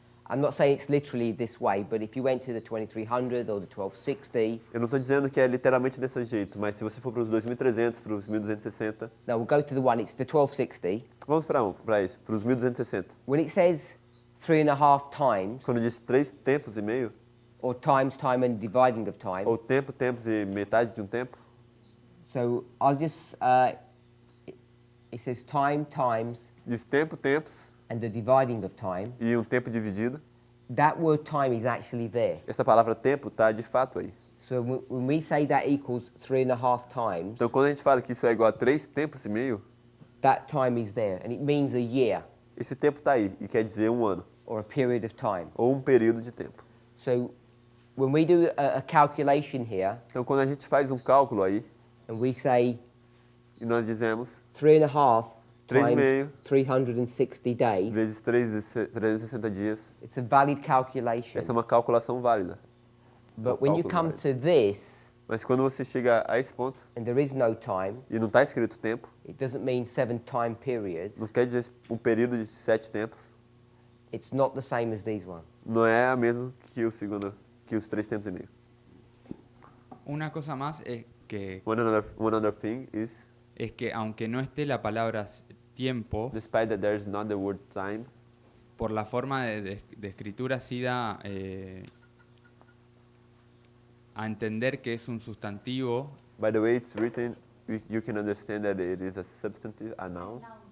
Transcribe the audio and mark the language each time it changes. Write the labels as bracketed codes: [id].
[en] I'm not saying it's literally this way, but if you went to the 2300 or the 1260, [pt] eu não estou dizendo que é literalmente desse jeito, mas se você for para os 2300, para os 1260, [en] no, we'll go to the one, it's the 1260. [pt] vamos para isso, para os 1260. [en] When it says 3.5 times, [pt] Quando diz 3 tempos e meio, [en] or times, time and dividing of time, [pt] ou tempo, tempos e metade de um tempo, [en] so I'll just, it says time, times, [pt] diz tempo, tempos [en] and the dividing of time. [pt] e um tempo dividido. [en] That word time is actually there. [pt] Essa palavra tempo está de fato aí. [en] So when we say that equals 3.5 times, [pt] Então quando a gente fala que isso é igual a 3 tempos e meio, [en] that time is there, and it means a year [pt] esse tempo está aí e quer dizer um ano, [en] or a period of time. [pt] ou um período de tempo. [en] So when we do a calculation here [pt] Então, quando a gente faz um cálculo aí, [en] and we say [pt] e nós dizemos [en] 3.5 [pt] 3,5 [en] times 360 days, [pt] vezes 360 dias, [en] it's a valid calculation. [pt] essa é uma calculação válida. [en] But when you [pt] cálculo [en] come to this [pt] Mas quando você chega a esse ponto, [en] and there is no time, [pt] e não está escrito tempo, [en] it doesn't mean 7 time periods. [pt] não quer dizer um período de 7 tempos, [en] It's not the same as these ones. [pt] não é a mesma que que os 3 tempos e meio. [es] Una cosa más es que [en] One other thing is, [es] aunque no esté la palabra tiempo, [en] despite that there is not the word time, [es] por la forma de escritura sí da a entender que es un sustantivo [en] by the way it's written, you can understand that it is a substantive, a noun,